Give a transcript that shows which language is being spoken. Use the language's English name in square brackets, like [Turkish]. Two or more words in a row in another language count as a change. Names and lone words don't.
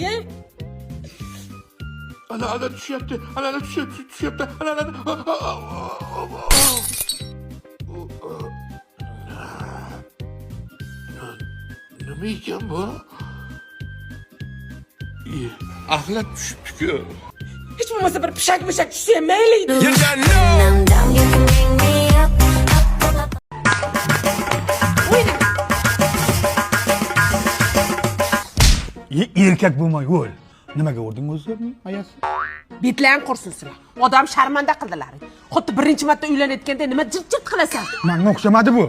[Uzbek] Ana tushyapti. Ana tushyapti. Ana. Nima ekan bu? Axlat tushibdi-ku. Hech bo'lmasa bir pishak-mishak tushsa ham mayli edi. [English] When I'm down, you can bring me up, up, up, up. [Uzbek] Erkak bo'lmay o'l. Nimaga urding o'zlaring? Ayasi. Betlan qursin sizlar. Odam sharmanda qildilar. Xuddi birinchi marta uylanayotganda nima jirt qilasan? Menga o'xshamadi bu.